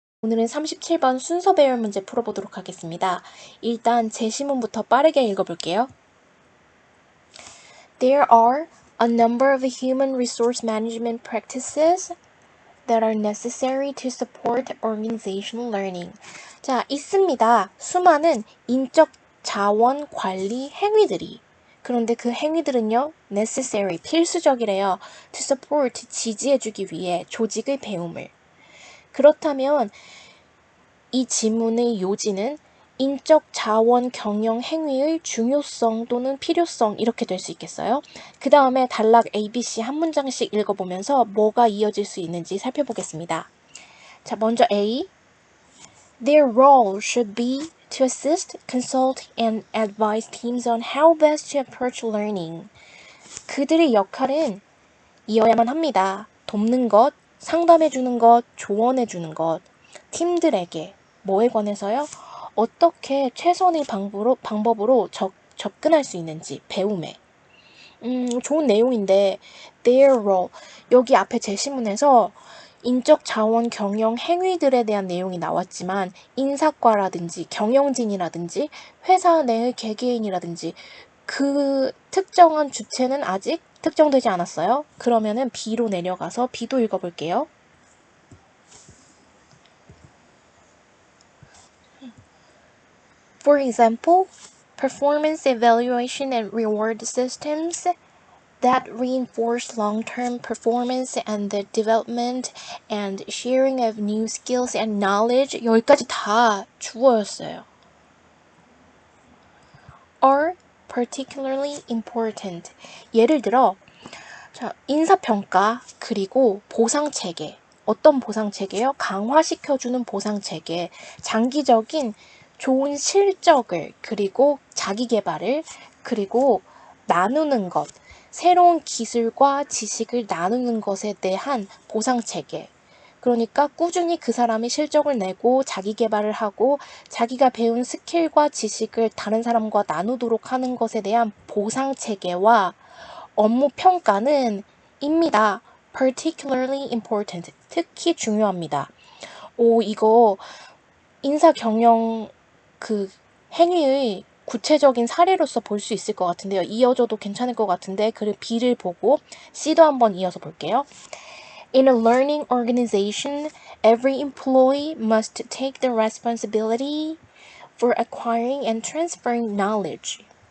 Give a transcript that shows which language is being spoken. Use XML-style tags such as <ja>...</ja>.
<ko>오늘은 37번 순서 배열 문제 풀어보도록 하겠습니다. 일단 제시문부터 빠르게 읽어볼게요.</ko> <en>There are a number of human resource management practices that are necessary to support organizational learning.</en> <ko>자, 있습니다. 수많은 인적 자원 관리 행위들이. 그런데 그 행위들은요, necessary, 필수적이래요.</ko> <en>to support,</en> <ko>지지해주기 위해 조직의 배움을. 그렇다면 이 지문의 요지는 인적 자원 경영 행위의 중요성 또는 필요성 이렇게 될 수 있겠어요? 그 다음에 단락 ABC 한 문장씩 읽어보면서 뭐가 이어질 수 있는지 살펴보겠습니다. 자, 먼저 A.</ko> <en>Their role should be to assist, consult, and advise teams on how best to approach learning.</en> <ko>그들의 역할은 이어야만 합니다. 돕는 것, 상담해주는 것, 조언해주는 것, 팀들에게 뭐에 관해서요? 어떻게 최선의 방법으로 접근할 수 있는지 배움에. 좋은 내용인데 their role 여기 앞에 제시문에서 인적 자원 경영 행위들에 대한 내용이 나왔지만 인사과라든지 경영진이라든지 회사 내의 개개인이라든지 그 특정한 주체는 아직 특정되지 않았어요. 그러면은 B로 내려가서 B도 읽어볼게요.</ko> <en>For example, performance evaluation and reward systems that reinforce long-term performance and the development and sharing of new skills and knowledge.</en> <ko>여기까지 다 주어였어요.</ko> <en>are particularly important.</en> <ko>예를 들어 자, 인사평가 그리고 보상체계. 어떤 보상체계요? 강화시켜주는 보상체계. 장기적인 좋은 실적을 그리고 자기계발을 그리고 나누는 것. 새로운 기술과 지식을 나누는 것에 대한 보상체계. 그러니까 꾸준히 그 사람이 실적을 내고 자기 개발을 하고 자기가 배운 스킬과 지식을 다른 사람과 나누도록 하는 것에 대한 보상체계와 업무 평가는 입니다.</ko> <en>particularly important.</en> <ko>특히 중요합니다. 이거 인사 경영 그 행위의 구체적인 사례로서 볼 수 있을 것 같은데요. 이어져도 괜찮을 것 같은데 그리고 B를 보고 C도 한번 이어서 볼게요.</ko> <en>In a learning organization, every employee must take the responsibility for acquiring and transferring knowledge.</en>